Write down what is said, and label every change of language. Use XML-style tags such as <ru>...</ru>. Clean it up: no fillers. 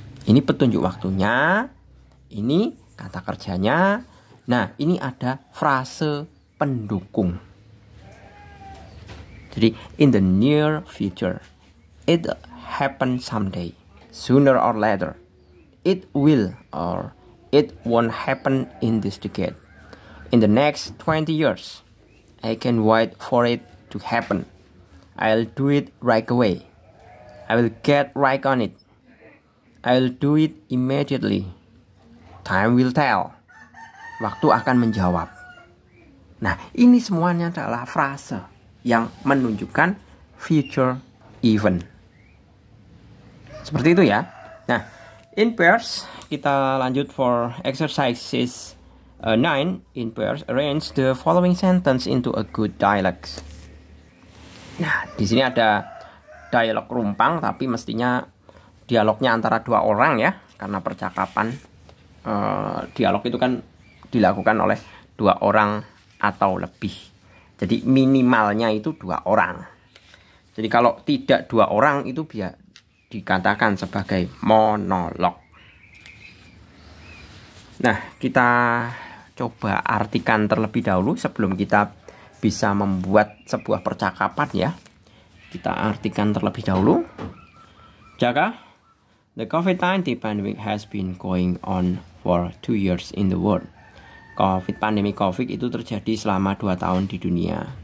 <id>Ini petunjuk waktunya, ini kata kerjanya. Nah, ini ada frase pendukung.</id> <en>Jadi, in the near future, it happen someday, sooner or later. It will or it won't happen in this decade. In the next 20 years, I can wait for it to happen. I'll do it right away. I will get right on it. I'll do it immediately. Time will tell.</en> <id>Waktu akan menjawab. Nah, ini semuanya adalah frase yang menunjukkan future event. Seperti itu ya. Nah,</id> <en>in pairs</en> <id>kita lanjut</id> <en>for exercises 9. In pairs, arrange the following sentence into a good dialogue.</en> <id>Nah, di sini ada dialog rumpang, tapi mestinya dialognya antara dua orang ya, karena percakapan dialog itu kan dilakukan oleh dua orang atau lebih. Jadi minimalnya itu dua orang. Jadi kalau tidak dua orang itu biar dikatakan sebagai monolog. Nah, kita coba artikan terlebih dahulu sebelum kita bisa membuat sebuah percakapan ya. Kita artikan terlebih dahulu.</id> <en>Jaka, the COVID-19 pandemic has been going on for 2 years in the world.</en> <id>Pandemi COVID itu terjadi selama 2 tahun di dunia.</id>